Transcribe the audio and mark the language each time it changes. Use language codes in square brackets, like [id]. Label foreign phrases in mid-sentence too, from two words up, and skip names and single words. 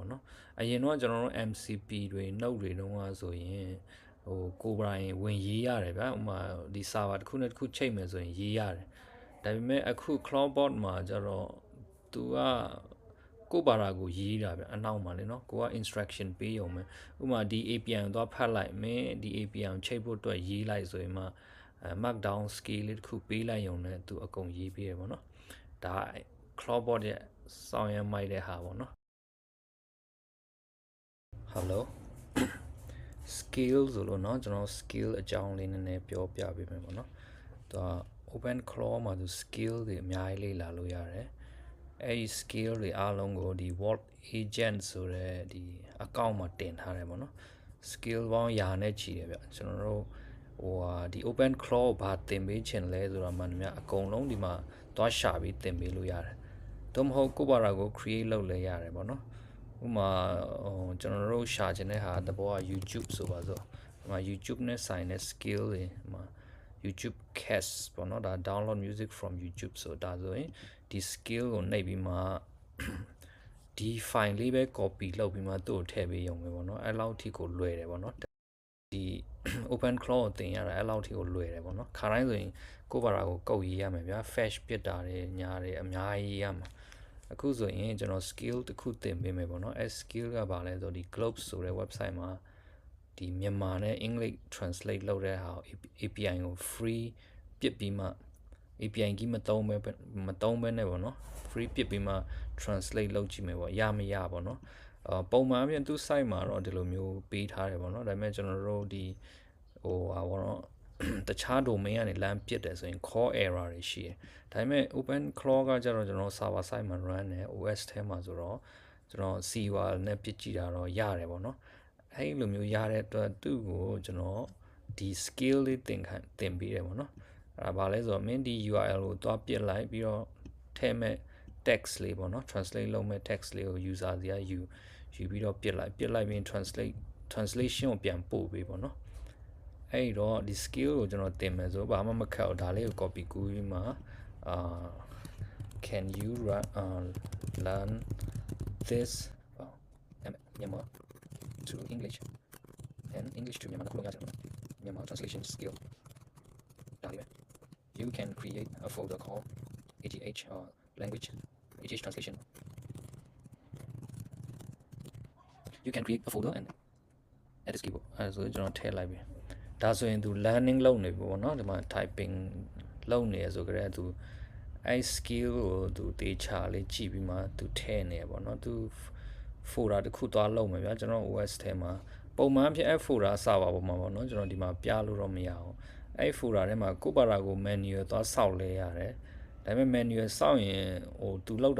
[my] ပေါ့နော်အရင်တော့ကျွန်တော်တို့ MCP တွေ note တွေတုန်းကဆိုရင်ကိုယ်ပိုင်ဝင်ရေးရတယ်ဗျဥမာဒီ server တစ်ခုနဲ့တစ်ခုချိတ်မယ်ဆိုရင်ရေးရတယ်ဒါပေမဲ့အခု Cloudbot မှာကျတော့သူကကိုဘာသာကိုရေးတာဗျအနောက်မှာလေနော်ကိုက instruction ပေးရုံပဲဥမာဒီ API ကိုသွားဖတ်လိုက်မင်းဒီ API ကိုချိန်ဖို့အတွက်ရေးလိုက်ဆိုရင်မှ [en] markdown scale [my] လေးတစ်ခုပေးလိုက်ရုံနဲ့သူအကုန်ရေးပေးရပေါ့နော်ဒါ Cloudbot ရဲ့စောင်းရမ်းမိုက်တဲ့ဟာပေါ့နော် [en] Hello skill [my] ဆိုလို့เนาะကျွန်တော် skill အကြောင်းလေးနည်းနည်းပြောပြပေးမယ်ပေါ့နော်သူက open claw မှာသူ skill တွေအများကြီးလေ့လာလို့ရတယ်အဲဒီ skill တွေအားလုံးကိုဒီ Vault Agent ဆိုတဲ့ဒီ account မှာတင်ထားတယ်ပေါ့နော် skill ပေါင်းရာနဲ့ချီတယ်ဗျကျွန်တော်တို့ဒီ open claw ကိုဘာတင်ပေးချင်လဲဆိုတာမှန်များအကုန်လုံးဒီမှာသွားရှာပြီးတင်ပေးလို့ရတယ်သို့မဟုတ်ကိုယ့်ဘာသာကို create လုပ်လဲရတယ်ပေါ့နော်ဥ မာကျွန်တော်တို့ရှာချင်တဲ့ဟာတဘောက YouTube ဆိုပါစို့ဒီမှာ YouTube နဲ့ဆိုင်တဲ့ skill တွေဒီမှာ YouTube cast ပေါ့နော်ဒါ [en] download music from YouTube [my] ဆိုတာဆိုရင်ဒီ skill ကိုနှိပ်ပြီးမှဒီ file လေးပဲ copy လုပ်ပြီးမှသူ့ကိုထည့်ပေးရုံပဲပေါ့နော်အဲ့လောက်ထိကိုလွယ်တယ်ပေါ့နော်ဒီ open claw ကိုတင်ရတာအဲ့လောက်ထိကိုလွယ်တယ် ပေါ့နော်ခါတိုင်းဆိုရင်ကိုယ့်ဘာသာကိုကုတ်ရေးရမယ်ဗျာ fetch ပြစ်တာတွေညာတွေအများကြီးရမှာအခုဆိုရင်ကျွန်တော် skill တစ်ခုသင်ပေးမယ်ပေါ့နော်အဲ skill ကဘာလဲဆိုဒီ Globe ဆိုတဲ့ website မှာဒီမြန်မာနဲ့ [en] English translate [my] လုပ်တဲ့ဟာ API ကို free ပြစ်ပြီးမှ API ကြီးမသုံးဘဲနဲ့ပေါ့နော် free ပြစ်ပြီးမှ translate လုပ်ကြည့်မယ်ပေါ့ရမရပေါ့နော်ပုံမှန်အပြင်သူ့ site မှာတော့ဒီလိုမျိုးပေးထားတယ်ပေါ့နော်ဒါပေမဲ့ ကျွန်တော်တို့ဒီပေါ့နော်တခြား domain ကနေလမ်းပြစ်တယ်ဆိုရင် [en] call error [my] တွေရှိတယ်ဒါပေမဲ့ open claw ကကျတော့ကျွန်တော် [en] server side [my] မှာ run တယ် OS ထဲမှာဆိုတော့ကျွန်တော် CUR နဲ့ပြစ်ကြည့်တာတော့ရတယ်ပေါ့နော်အဲ့လိုမျိုးရတဲ့အတွက်သူ့ကိုကျွန်တော်ဒီ skill လေးသင်ပေးတယ်ပေါ့နော်အဲ့ဒါဘာလဲဆိုတော့မင်းဒီ URL ကိုသွားပြစ်လိုက်ပြီးတော့ထည့်မဲ့ text လေးပေါ့နော် translate လုပ်မဲ့ text လေးကို user စီကယူပြီးတော့ပြစ်လိုက်ပြီး translation ကိုပြန်ပို့ပေးပေါ့နော်အဲ့တော့ဒီ skill ကိုကျွန်တော်သင်မယ်ဆိုဘာမှမခက်ဘူးဒါလေးကို copy ကူးပြီးမှ [en] can you learn this Myanmar to English and English to Myanmar [my] ခုလုံးရတယ် [en] Myanmar translation skill [my] ဒါလေးပဲ [en] you can create a folder called AGH language AGH translation you can create a folder and add this keyboard [my] အဲဆိုကျွန်တော်ထည့်လိုက်ပြီဒါဆိုရင်သူ learning လုပ်နေပြီပေါ့နော်ဒီမှာ typing လုပ်နေရဆိုကြတဲ့သူအဲ skill ကိုသူတေချာလေးကြည့်ပြီးမှသူထည့် နေရပေါ့နော်သူ folder တစ်ခုသွားလုပ်မယ်ဗျာကျွန်တော် OS ထဲမှာပုံမှန်ဖြစ်အဲ folder စပါပေါ်မှာပေါ့နော်ကျွန်တော်ဒီမှာပြလို့တော့မရအောင်အဲ folder ထဲမှာကိုပါရာကို manual သွားစောက်လဲရတယ်ဒါပေမဲ့ manual စောက်ရင်ဟိုသူလောက်တာ